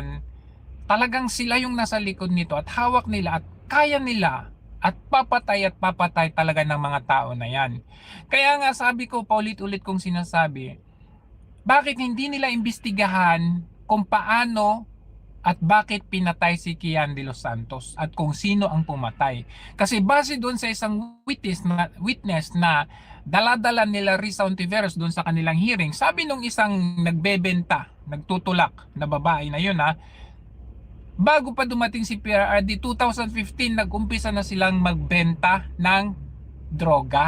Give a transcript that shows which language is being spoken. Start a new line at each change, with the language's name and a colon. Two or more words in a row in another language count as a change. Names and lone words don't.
Filipino: Talagang sila yung nasa likod nito at hawak nila at kaya nila at papatay talaga ng mga tao na yan. Kaya nga sabi ko, paulit-ulit kong sinasabi, bakit hindi nila imbestigahan kung paano at bakit pinatay si Kian de los Santos at kung sino ang pumatay? Kasi base doon sa isang witness na dala-dala nila Risa Ontiveros doon sa kanilang hearing, sabi nung isang nagbebenta, nagtutulak na babae na yun bago pa dumating si PRRD 2015, nag-umpisa na silang magbenta ng droga.